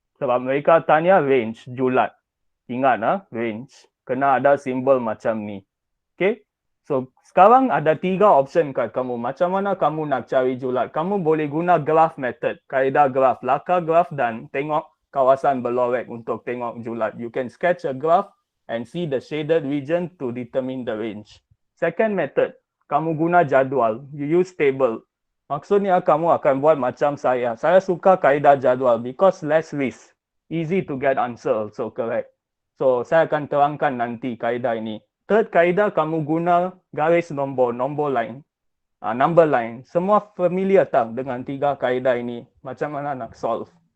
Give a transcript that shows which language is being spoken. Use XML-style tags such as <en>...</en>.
<ms>Sebab mereka tanya range, julat. Ingat range. Kena ada simbol macam ni. Okay? So, sekarang ada 3 option kat kamu. Macam mana kamu nak cari julat? Kamu boleh guna graph method. Kaedah graph, laka graph dan tengok kawasan berlorek untuk tengok julat.</ms> <en>You can sketch a graph and see the shaded region to determine the range. Second method,</en> <ms>kamu guna jadual.</ms> <en>You use table.</en> <ms>Maksudnya kamu akan buat macam saya. Saya suka kaedah jadual</ms> <en>because less risk. Easy to get answer also, correct.</en> <ms>So, saya akan terangkan nanti kaedah ini. Third kaedah, kamu guna garis nombor, number line. Semua familiar tak dengan 3 kaedah ini? Macam mana nak solve?</ms>